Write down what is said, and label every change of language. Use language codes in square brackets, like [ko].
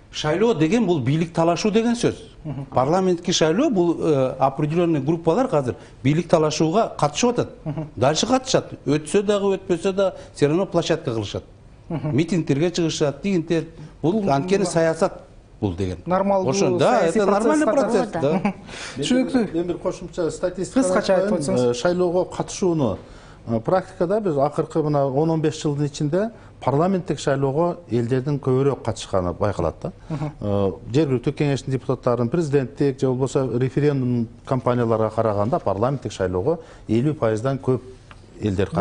[ky] Шайлоо деген бул бийлик талашуу деген сөз. Парламентки шайлоо бул определенный группалар азыр бийлик талашууга катышып атат. [ru] Дальше [ky] катышат. Өтсө дагы, өтпөсө да [ru] все равно [ky] площадка кылышат. Митингтерге чыгышат, дегенде бул анткени саясат. Деген. Нормалдуу [ru] это нормальный процесс, да. [ky] Түшүнүктүү. Эми бир кошумча статистика шайлоого катышууну практикада биз акыркы мына 10-15 жылдын ичинде парламенттик шайлоого элдердин көбүрөөк катышканы байкалат да. Жергиликтүү кеңештин депутаттарынын президенттик же болбосо референдум кампанияларга караганда парламенттик шайлоого 50%дан көп элдер катышып.